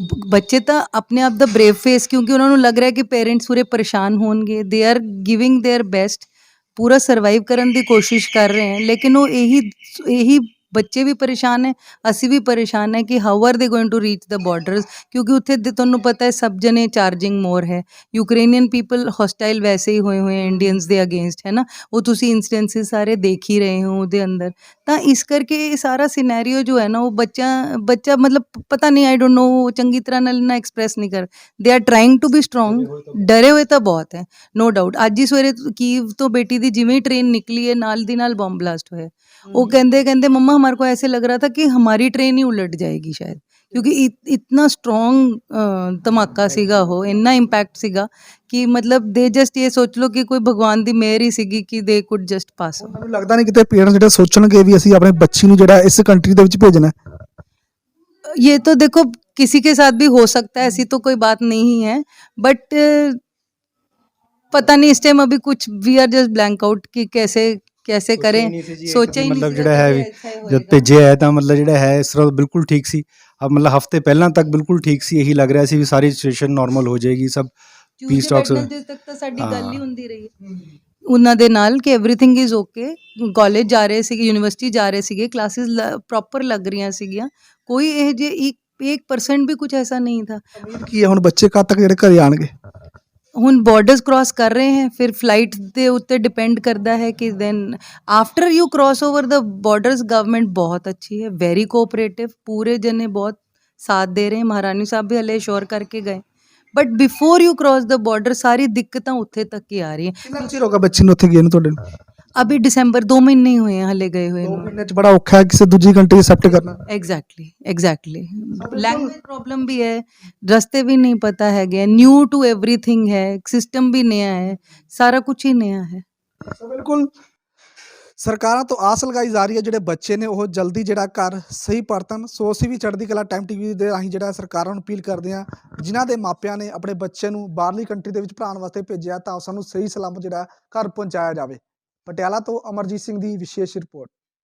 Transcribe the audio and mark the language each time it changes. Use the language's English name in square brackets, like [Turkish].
[Punjabi] ਬੱਚੇ ਤਾਂ ਆਪਣੇ ਆਪ ਦਾ ਬਰੇਵ ਫੇਸ, ਕਿਉਂਕਿ ਉਹਨਾਂ ਨੂੰ ਲੱਗ ਰਿਹਾ ਕਿ ਪੇਰੈਂਟਸ ਪੂਰੇ ਪਰੇਸ਼ਾਨ ਹੋਣਗੇ, [English] they are giving their best, [Punjabi] ਪੂਰਾ ਸਰਵਾਈਵ ਕਰਨ ਦੀ ਕੋਸ਼ਿਸ਼ ਕਰ ਰਹੇ ਹੈ, ਲੇਕਿਨ ਉਹ ਇਹੀ ਬੱਚੇ ਵੀ ਪਰੇਸ਼ਾਨ ਹੈ, ਅਸੀਂ ਵੀ ਪਰੇਸ਼ਾਨ ਹੈ ਕਿ [English] how are they going to reach the borders, [Punjabi] ਕਿਉਂਕਿ ਉੱਥੇ ਤੁਹਾਨੂੰ ਪਤਾ ਹੈ ਸਭ ਜਣੇ ਚਾਰਜਿੰਗ ਮੋਰ ਹੈ, ਯੂਕਰੇਨੀਅਨ ਪੀਪਲ ਹੌਸਟਾਈਲ ਵੈਸੇ ਹੀ ਹੋਏ ਹੈ ਇੰਡੀਅਨਸ ਦੇ ਅਗੇਂਸਟ, ਹੈ ਨਾ, ਉਹ ਤੁਸੀਂ ਇੰਸਟੈਂਸਿਸ ਸਾਰੇ ਦੇਖ ਹੀ ਰਹੇ ਹੋ ਉਹਦੇ ਅੰਦਰ। ਤਾਂ ਇਸ ਕਰਕੇ ਇਹ ਸਾਰਾ ਸਿਨੈਰੀਓ ਜੋ ਹੈ ਨਾ, ਉਹ ਬੱਚਾ ਮਤਲਬ ਪਤਾ ਨਹੀਂ, [English] I don't know, [Punjabi] ਉਹ ਚੰਗੀ ਤਰ੍ਹਾਂ ਨਾਲ ਨਾ ਐਕਸਪ੍ਰੈਸ ਨਹੀਂ ਕਰ, [English] they are trying to be strong, [Punjabi] ਡਰੇ ਹੋਏ ਤਾਂ ਬਹੁਤ ਹੈ, [English] No doubt. [Punjabi] ਅੱਜ ਹੀ ਸਵੇਰੇ ਕੀਵ ਤੋਂ ਬੇਟੀ ਦੀ ਜਿਵੇਂ ਹੀ ਟ੍ਰੇਨ ਨਿਕਲੀ ਹੈ, ਨਾਲ ਦੀ ਨਾਲ ਬੰਬ ਬਲਾਸਟ ਹੋਇਆ। [Hindi] वो कहते मम्मा हमारे को ऐसे लग रहा था कि हमारी ट्रेन ही उलट जाएगी शायद, क्योंकि इतना स्ट्रॉन्ग धमाका सीगा, हो इन्ना इंपैक्ट सीगा कि मतलब दे जस्ट ये सोच लो कि कोई भगवान दी मेहर ही सीगी कि [English] They could just pass. [Punjabi] ਮੈਨੂੰ ਲੱਗਦਾ ਨਹੀਂ ਕਿਤੇ ਪੇਰੈਂਟਸ ਜਿਹੜੇ ਸੋਚਣਗੇ ਵੀ ਅਸੀਂ ਆਪਣੇ ਬੱਚੀ ਨੂੰ ਜਿਹੜਾ ਇਸ ਕੰਟਰੀ ਦੇ ਵਿੱਚ ਭੇਜਣਾ ਹੈ। [Hindi] ये तो देखो किसी के साथ भी हो सकता है, ऐसी तो कोई बात नहीं है, बट पता नहीं इस टाइम अभी कुछ [English] we are just blank out [Hindi] कि कैसे करें, सोचा ही नहीं [Punjabi] ਜਿਹੜਾ ਹੈ ਵੀ [Hindi] ऐसा ही [Punjabi] ਜਦ होएगा। ਭੇਜਿਆ ਹੈ ਤਾਂ ਮਤਲਬ ਜਿਹੜਾ ਹੈ ਇਸ ਤਰ੍ਹਾਂ ਬਿਲਕੁਲ ਠੀਕ ਸੀ, अब मतलब ਹਫਤੇ ਪਹਿਲਾਂ ਤੱਕ ਬਿਲਕੁਲ ਠੀਕ ਸੀ, ਇਹੀ ਲੱਗ ਰਿਹਾ ਸੀ ਵੀ ਸਾਰੀ ਸਿਚੁਏਸ਼ਨ ਨਾਰਮਲ ਹੋ ਜਾਏਗੀ, ਸਭ ਪੀਸ [English] Tuesday, talks. [Punjabi] Wednesday ਤੱਕ ਤਾਂ ਸਾਡੀ ਗੱਲ ਹੀ ਹਾਂ। ਹੁੰਦੀ ਰਹੀ ਹੈ ਉਹਨਾਂ ਦੇ ਨਾਲ ਕਿ [English] everything is okay, [Punjabi] ਕਾਲਜ ਜਾ ਰਹੇ ਸੀਗੇ, ਯੂਨੀਵਰਸਿਟੀ ਜਾ ਰਹੇ ਸੀਗੇ, ਕਲਾਸਿਸ ਪ੍ਰੋਪਰ ਲੱਗ ਰਹੀਆਂ ਸੀਗੀਆਂ, ਕੋਈ ਇਹ ਜੇ 1% ਵੀ ਕੁਝ ਐਸਾ ਨਹੀਂ ਥਾ। ਉਮੀਦ ਕੀ ਹੈ ਹੁਣ ਬੱਚੇ ਕਦ ਤੱਕ ਜਿਹੜੇ ਘਰੇ ਆਣਗੇ? ਹੁਣ ਬਾਰਡਰਸ ਕ੍ਰਾਸ ਕਰ ਰਹੇ ਹੈ, ਫਿਰ ਫਲਾਈਟ ਦੇ ਉੱਤੇ ਡਿਪੈਂਡ ਕਰਦਾ ਹੈ ਕਿ [English] then after you cross over the borders, [Punjabi] government ਬਹੁਤ ਅੱਛੀ ਹੈ, [English] very cooperative, [Punjabi] ਪੂਰੇ ਜਨੇ ਬਹੁਤ ਸਾਥ ਦੇ ਰਹੇ, ਮਹਾਰਾਣੀ ਸਾਹਿਬ ਵੀ ਹਲੇ ਸ਼ੋਰ ਕਰਕੇ ਗਏ, [English] but before you cross the border [Punjabi] ਸਾਰੀ ਦਿੱਕਤਾਂ ਉੱਥੇ ਤੱਕ ਹੀ ਆ ਰਹੀ ਹੈ। ਕਿੰਨਾ ਚਿਰ ਹੋ ਗਿਆ ਬੱਚੇ ਨੂੰ ਉੱਥੇ ਗਏ ਨੂੰ ਤੁਹਾਡੇ ਨੂੰ? [Hindi] अभी दिसंबर 2 महीने ही हुए हैं हले गए हुए 2 [Punjabi] ਨੂੰ। ਮਹੀਨੇ ਚ ਬੜਾ ਔਖਾ ਹੈ ਕਿਸੇ ਦੂਜੀ ਕੰਟਰੀ ਐਕਸੈप्ट करना। [Hindi] एग्जैक्टली लैंग्वेज प्रॉब्लम भी है, रास्ते भी नहीं पता है, न्यू टू एवरीथिंग है, सिस्टम भी नया है, सारा कुछ ही नया है। [Punjabi] ਸੋ ਬਿਲਕੁਲ ਸਰਕਾਰਾਂ ਤੋਂ ਆਸ ਲਗਾਈ ਜਾ ਰਹੀ ਹੈ ਜਿਹੜੇ ਬੱਚੇ ਨੇ ਉਹ ਜਲਦੀ ਜਿਹੜਾ ਘਰ ਸਹੀ ਪਰਤਣ। ਸੋ ਅਸੀਂ ਵੀ ਚੜ੍ਹਦੀ ਕਲਾ ਟਾਈਮ ਟੀਵੀ ਦੇ ਰਾਹੀਂ ਜਿਹੜਾ ਸਰਕਾਰਾਂ ਨੂੰ ਅਪੀਲ ਕਰਦੇ ਹਾਂ, ਜਿਨ੍ਹਾਂ ਦੇ ਮਾਪਿਆਂ ਨੇ ਆਪਣੇ ਬੱਚੇ ਨੂੰ ਬਾਹਰਲੀ ਕੰਟਰੀ ਦੇ ਵਿੱਚ ਪੜ੍ਹਾਉਣ ਵਾਸਤੇ ਭੇਜਿਆ ਤਾਂ ਸਾਨੂੰ ਸਹੀ ਸਲਾਮਤ ਜਿਹੜਾ ਘਰ ਪਹੁੰਚਾਇਆ ਜਾਵੇ। ਪਟਿਆਲਾ ਤੋਂ ਅਮਰਜੀਤ ਸਿੰਘ ਦੀ ਵਿਸ਼ੇਸ਼ ਰਿਪੋਰਟ।